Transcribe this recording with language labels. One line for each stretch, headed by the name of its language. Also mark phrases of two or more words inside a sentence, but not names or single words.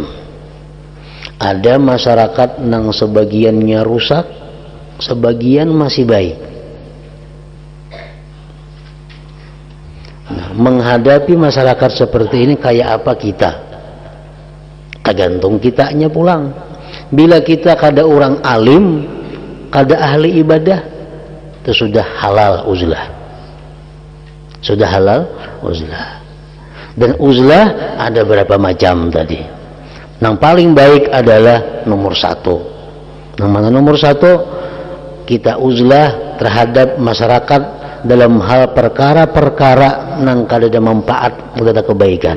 Indonesian: Ada masyarakat yang sebagiannya rusak, sebagian masih baik. Nah, menghadapi masyarakat seperti ini kayak apa kita? Tergantung kitanya pulang. Bila kita kada orang alim, kada ahli ibadah, itu sudah halal uzlah. Sudah halal uzlah. Dan uzlah ada berapa macam tadi. Yang paling baik adalah nomor satu. Yang mana nomor satu? Kita uzlah terhadap masyarakat dalam hal perkara-perkara yang kada ada manfaat, kada ada kebaikan.